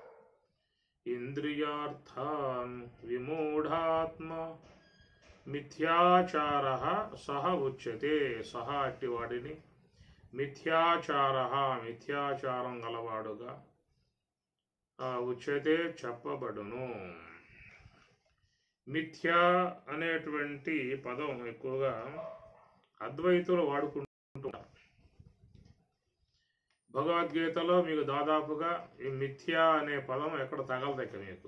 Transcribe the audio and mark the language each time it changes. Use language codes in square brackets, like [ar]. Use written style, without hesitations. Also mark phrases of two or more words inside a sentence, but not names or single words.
[sa] इंद्रियार्थान् विमूढात्मा मिथ्याचारः सह उच्यते. [te] సహ అట్టివాడిని మిథ్యాచారః మిథ్యాచారం గలవాడుగా ఉచ్యతే చెప్పబడును. మిథ్యా అనేటువంటి పదం ఎక్కువగా అద్వైతులు వాడుకుంటుంటారు. భగవద్గీతలో మీకు దాదాపుగా ఈ మిథ్యా అనే పదం ఎక్కడ తగలదక్క మీకు.